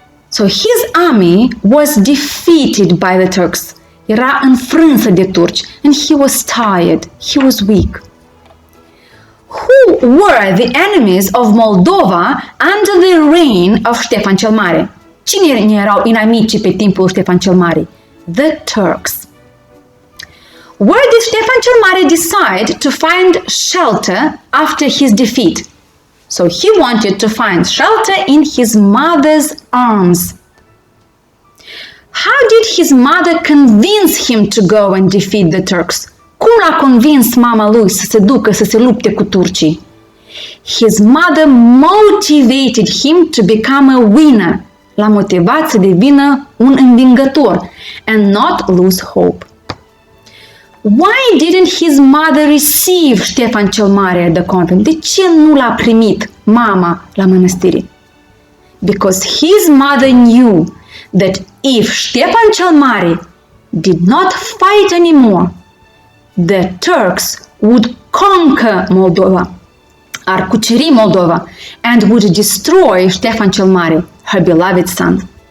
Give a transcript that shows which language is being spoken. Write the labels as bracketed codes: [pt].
[en] So his army was defeated by the Turks. [ro] Era înfrânsă de turci [en] and he was tired, he was weak. Who were the enemies of Moldova under the reign of Ștefan cel Mare? [ro] Cine erau inamicii pe timpul Ștefan cel Mare? [en] The Turks. Where did Ștefan cel Mare decide to find shelter after his defeat? So he wanted to find shelter in his mother's arms. How did his mother convince him to go and defeat the Turks? [ro] Cum l-a convins mama lui să se ducă să se lupte cu turcii? [en] His mother motivated him to become a winner. [ro] L-a motivat să devină un învingător [en] and not lose hope. Why didn't his mother receive Ștefan cel Mare at the convent? [ro] De ce nu l-a primit mama la mănăstire? [en] Because his mother knew that if Ștefan cel Mare did not fight anymore, the Turks would conquer Moldova, [ro] ar cuceri Moldova, [en] and would destroy Ștefan cel Mare, her beloved son.